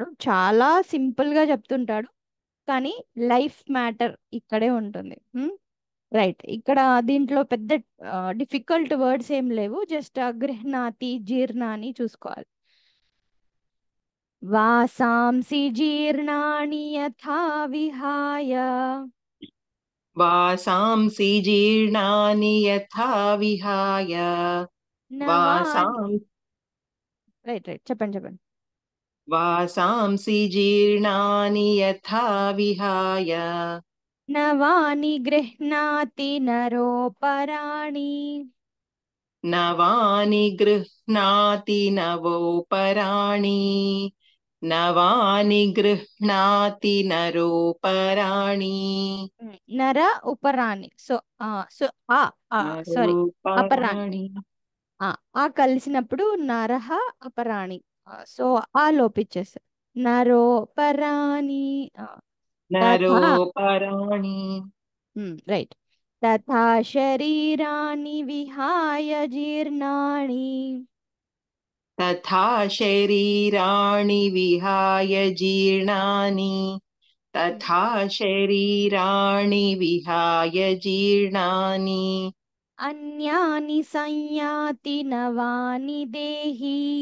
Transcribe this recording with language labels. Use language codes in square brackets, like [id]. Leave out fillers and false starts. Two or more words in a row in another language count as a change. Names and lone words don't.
[te] చాలా సింపుల్ గా చెప్తుంటాడు, కానీ [en] life matter [te] ఇక్కడే ఉంటుంది. రైట్. ఇక్కడ దీంట్లో పెద్ద [en] difficult words [te] ఏం లేవు, జస్ట్ [sa] గృహ్ణాతి జీర్ణాని [te] చూసుకోవాలి. [sa] వాసాంసి జీర్ణాని యథా విహాయ वासांसि जीर्णानि यथा विहाय [te] రైట్ చెప్పండి. [sa] वासांसि जीर्णानि यथा विहाय నవాని గృహ్ణాతి నరోపరాణి नवानि गृह्णाति नवोपराणि नवानि गृह्णाति नरोपराणि. నర ఉపరాణి. [en] so sorry [sa] అపరాణి. [te] ఆ కలిసినప్పుడు [sa] నరహ అపరాణి. [te] సో ఆ లోపించేస్తారు. నరోపరాణి. [sa] నరోపరాణి. రైట్. తథా శరీరాణి విహాయ జీర్ణాని तथा शरीराणि विहाय जीर्णानि तथा शरीराणि विहाय जीर्णानि అన్యాని సంయాతి నవాని దేహి.